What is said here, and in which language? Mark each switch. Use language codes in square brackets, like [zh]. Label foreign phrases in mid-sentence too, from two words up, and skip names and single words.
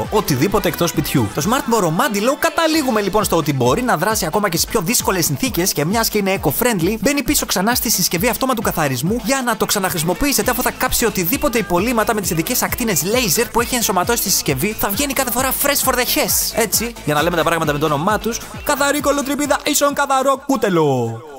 [el] Οτιδήποτε εκτός σπιτιού. Το Smart Moro Μάντιλο καταλήγουμε λοιπόν στο ότι μπορεί να δράσει ακόμα και στις πιο δύσκολες συνθήκες και μιας και είναι eco-friendly, μπαίνει πίσω ξανά στη συσκευή αυτόματου καθαρισμού για να το ξαναχρησιμοποιήσετε αφού θα κάψει οτιδήποτε υπολείμματα με τις ειδικές ακτίνες laser που έχει ενσωματώσει στη συσκευή. Θα βγαίνει κάθε φορά [en] fresh for the hess. [el] Έτσι, για να λέμε τα πράγματα με το όνομά τους, καθαρή κολοτριπίδα ίσον καθαρό κούτελο.